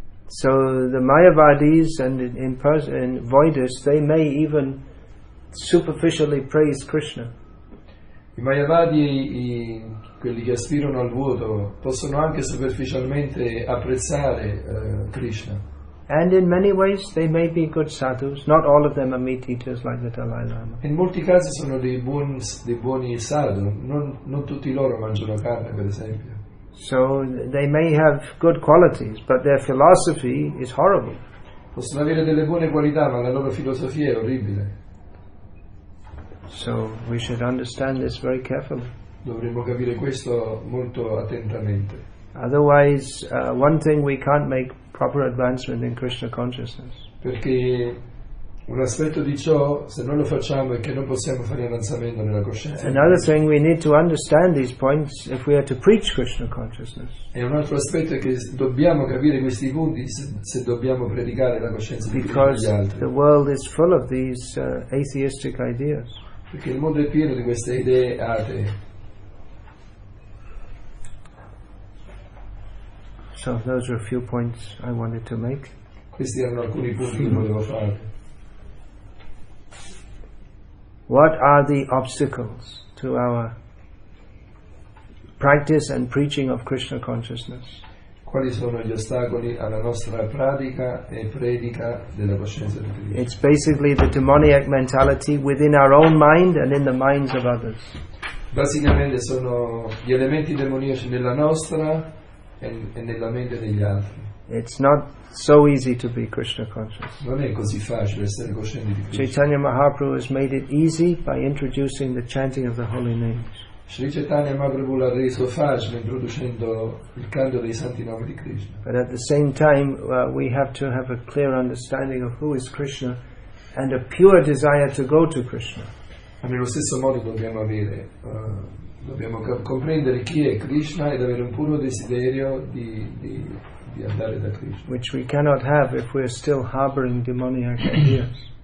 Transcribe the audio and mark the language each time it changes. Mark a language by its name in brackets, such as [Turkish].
[English] So the Mayavadis and in Voidists, they may even superficially praise Krishna. [Italian] I Mayavadi, quelli che aspirano al vuoto, possono anche superficialmente apprezzare Krishna. [English] And in many ways they may be good sadhus. Not all of them are meat eaters like the Dalai Lama. [Italian] In molti casi sono dei buoni sadhu, non tutti loro mangiano carne, per esempio. [English] So they may have good qualities, but their philosophy is horrible. [Italian] Possono avere delle buone qualità, ma la loro filosofia è orribile. [English] So we should understand this very carefully. [Italian] Dovremmo capire questo molto attentamente. [English] Otherwise, one thing, we can't make proper advancement in Krishna consciousness. [Italian] Perché un aspetto di ciò, se non lo facciamo, è che non possiamo fare avanzamento nella coscienza. [English] Another thing, we need to understand these points if we are to preach Krishna consciousness. [Italian] E un altro aspetto è che dobbiamo capire questi punti se dobbiamo predicare la coscienza di Krishna agli [English] Because [Italian] altri. [English] the world is full of these atheistic ideas. [Italian] Perché il mondo è pieno di queste idee atee. [English] So those are a few points I wanted to make. [Italian] Questi erano alcuni punti che volevo fare. [English] What are the obstacles to our practice and preaching of Krishna consciousness? [Italian] Quali sono gli ostacoli alla nostra pratica e predica della coscienza di Krishna? [English] It's basically the demoniac mentality within our own mind and in the minds of others. [Italian] Basicamente sono gli elementi demoniaci nella nostra e nella mente degli altri. [English] It's not so easy to be Krishna conscious. [Italian] Non è così facile essere coscienti di Krishna. [English] Chaitanya Mahaprabhu has made it easy by introducing the chanting of the holy names. [Italian] Sri Chaitanya Mahaprabhu l'ha reso facile introducendo il canto dei santi nomi di Krishna. [English] But at the same time, we have to have a clear understanding of who is Krishna and a pure desire to go to Krishna. [Italian] Ma nello stesso modo dobbiamo comprendere chi è Krishna ed avere un puro desiderio di andare da Krishna. [English] Which we cannot have if we are still harboring demoniac ideas.